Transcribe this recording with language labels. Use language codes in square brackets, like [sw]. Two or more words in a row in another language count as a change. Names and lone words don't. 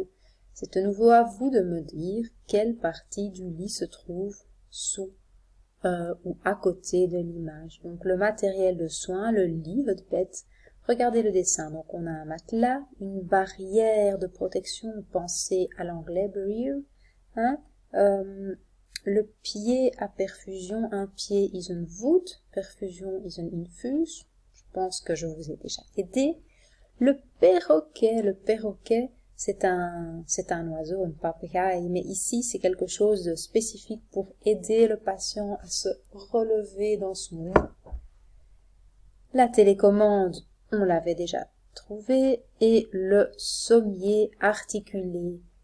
[fr] C'est de nouveau à vous de me dire quelle partie du lit se trouve sous ou à côté de l'image. Donc, le matériel de soins, le lit, votre bête. Regardez le dessin. Donc, on a un matelas, une barrière de protection, pensez à l'anglais, barrier, le pied à perfusion, un pied [nl] is een voet, [fr] perfusion [nl] is een infus. [fr] Je pense que je vous ai déjà aidé. Le perroquet, c'est un oiseau, une papegaille, mais ici c'est quelque chose de spécifique pour aider le patient à se relever dans son lit. La télécommande, on l'avait déjà trouvé, et le sommier articulé.